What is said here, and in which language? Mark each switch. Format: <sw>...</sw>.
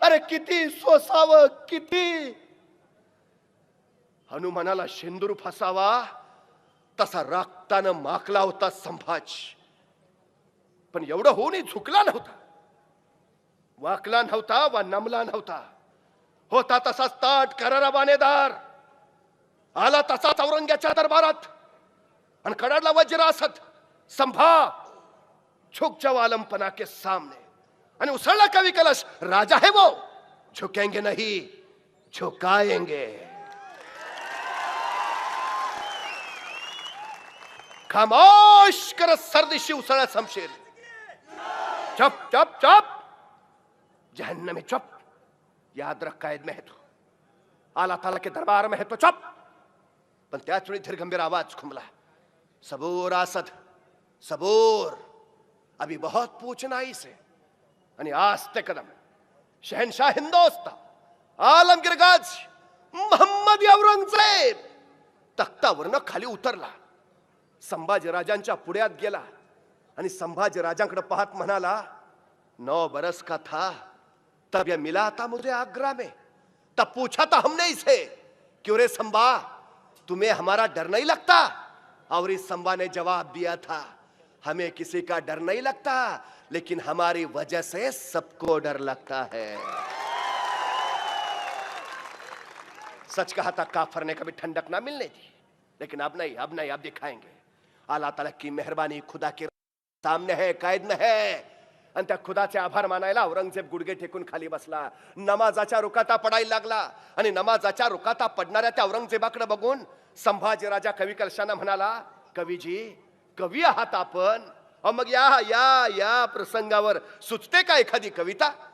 <mr>अरे किती सोसावं, किती. हनुमानाला शेंदूर फसावा तसा रक्तानं माखला होता संभाजी. पण एवढं होऊनही झुकला नव्हता, वाकला नव्हता, वा नमला नव्हता. होता तसाच ताट करारा बानेदार, आला तसाच औरंग्याच्या दरबारात आणि कडाडला वज्र असत.</mr> <hi>संभा झुक जाओ आलमपना के सामने.</hi> <mr>आणि उसळला कवी कलश,</mr> <hi>राजा है वो, झुकेंगे नहीं झुकाएंगे. खामोश कर सर्दिशी उसळा शमशेर. चुप चुप चुप, जहन्नम में चुप, याद रख कैद में है तू, आला ताला के दरबार में है तो चुप.</hi> <mr>पण त्याच वेळी धीरगंभीर आवाज खुमला,</mr> <hi>सबूर आसद सबूर, अभी बहुत पूछना इसे.</hi> <mr>आणि आस्ते कदम शहनशाह हिंदुस्तान आलमगीर गाजी मोहम्मद औरंगजेब तख्तावरनं खाली उतरला. संभाजी राजांच्या पुढ्यात गेला आणि संभाजी राजांकडे पाहत म्हणाला,</mr> <hi>9 बरस का था तब यह मिला था मुझे आगरा में, तब पूछा था हमने इसे, क्यों रे संभा तुम्हें हमारा डर नहीं लगता. और इस संभा ने जवाब दिया था, हमें किसी का डर नहीं लगता, लेकिन हमारी वजह से सबको डर लगता है. सच कहा था काफर ने कभी ठंडक ना मिलने दी, लेकिन अब नहीं, अब नहीं, अब दिखाएंगे. अल्लाह ताला की मेहरबानी खुदा के सामने है, कैद में है.</hi> <mr>आणि त्या खुदाचे आभार मानायला औरंगजेब गुडघे टेकून खाली बसला. नमाजाच्या रुकाता पडायला लागला आणि नमाजाच्या रुकाता पडणाऱ्या त्या औरंगजेबाकडे बघून संभाजी राजा कवी कलशाना म्हणाला, कवीजी, कवी आहात आपण, मग या या या प्रसंगावर सुचते का एखादी कविता.</mr>